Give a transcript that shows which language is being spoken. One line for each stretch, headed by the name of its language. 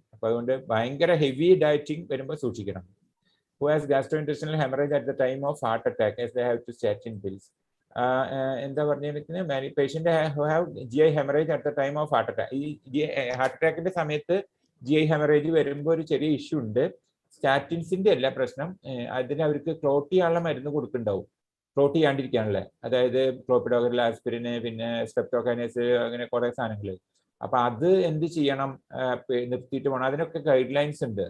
Malayalam: അപ്പൊ അതുകൊണ്ട് ഭയങ്കര ഹെവി ഡയറ്റിംഗ് വരുമ്പോൾ സൂക്ഷിക്കണം.
English: Who has gastrointestinal hemorrhage at the time of heart attack as they have to statin pills?
Malayalam: എന്താ പറഞ്ഞിരിക്കുന്നത്, patient
English: who have GI hemorrhage at the time of heart attack.
Malayalam: ഈ heart അറ്റാക്കിന്റെ സമയത്ത് GI hemorrhage വരുമ്പോൾ ഒരു ചെറിയ issue ഉണ്ട്. സ്റ്റാറ്റിൻസിന്റെ അല്ല പ്രശ്നം, അതിന് അവർക്ക് ക്ലോട്ട് ചെയ്യാനുള്ള മരുന്ന് കൊടുക്കുന്നുണ്ടാവും, ക്ലോട്ട് ചെയ്യാണ്ടിരിക്കാനുള്ള. അതായത് ക്ലോപ്പിഡോഗ്രൽ, ആസ്പിരിന്, പിന്നെ സ്ട്രെപ്റ്റോകൈനേസ്, അങ്ങനെ കുറെ സാധനങ്ങൾ. അപ്പൊ അത് എന്ത് ചെയ്യണം, നിർത്തിയിട്ട് പോകണം. അതിനൊക്കെ ഗൈഡ് ലൈൻസ് ഉണ്ട്.